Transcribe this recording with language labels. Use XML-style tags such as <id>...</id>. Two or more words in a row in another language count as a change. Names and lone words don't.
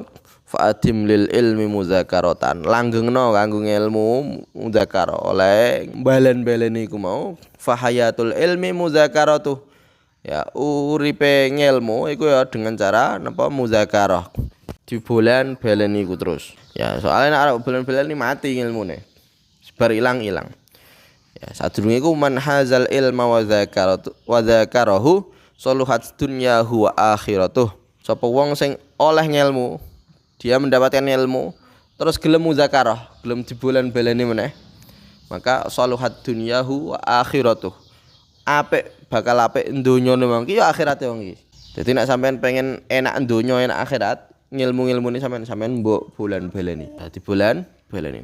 <ar>فأدم للعلم مذاكرة.</ar> <jv>Langgengno kanggo ilmu muzakara oleh balen-baleni iku mau</jv> <ar>فحياة العلم المذاكرة.</ar> <jv>Ya uripe ngelmu iku ya dengan cara napa muzakarah. Dibolan baleni iku terus. Ya soalnya nek bolan-baleni mati ilmune. Sebar ilang-ilang. Ya sadurunge iku</jv> <ar>من حاز العلم وذاكره صلحت دنياه وآخرته.</ar> <jv>Sapa wong sing oleh ngelmu,</jv> <id>dia mendapatkan ilmu</id> <jv>terus gelem muzakarah, gelem dibolan-baleni meneh, maka</jv> <ar>صلحت دنياه وآخرته.</ar> <jv>Apik bakal apik donyane wong iki ya akhirate wong iki. Dadi nek sampean pengen enak donya enak akhirat, ngilmu-ngilmune sampean mbok bolan-baleni. Dadi bolan-baleni.</jv>